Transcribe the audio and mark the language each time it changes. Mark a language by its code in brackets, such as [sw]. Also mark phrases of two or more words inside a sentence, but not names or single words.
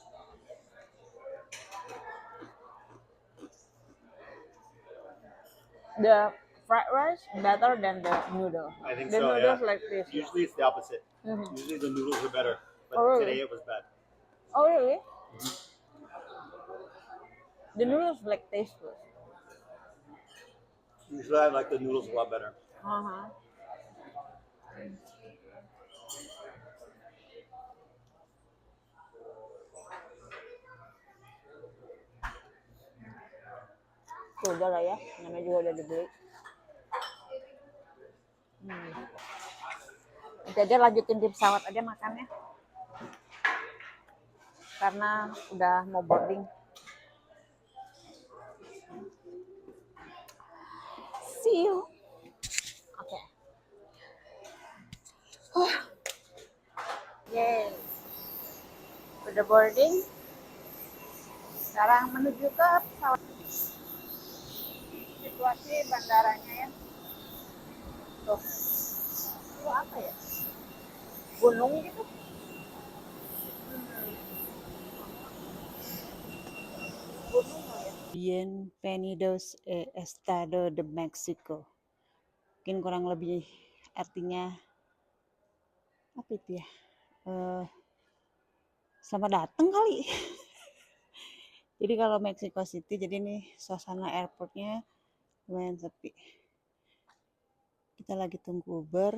[en] The fried rice better than the noodle. I think The so, noodles yeah. like this. Usually it's the opposite. Mhm. Usually the noodles are better, but Oh, really? today it was bad. Oh really? The noodles like tasteless. Usually I like the noodles a lot better. Uh-huh. [id] Udah lah ya, namanya juga udah dibeli. Nanti aja lanjutin di pesawat aja makannya. Karena udah mau boarding. [en] See you. [id] Oke. Yay. Udah boarding. Sekarang menuju ke pesawat. Situasi bandaranya ya. Tuh. Itu apa ya? Gunung gitu. Gunung ya. [es] Bienvenidos a Estado de Mexico. [id] Mungkin kurang lebih artinya apa itu ya? Selamat datang kali. Jadi kalau Mexico City, jadi nih suasana airportnya lumayan sepi. Kita lagi tunggu Uber.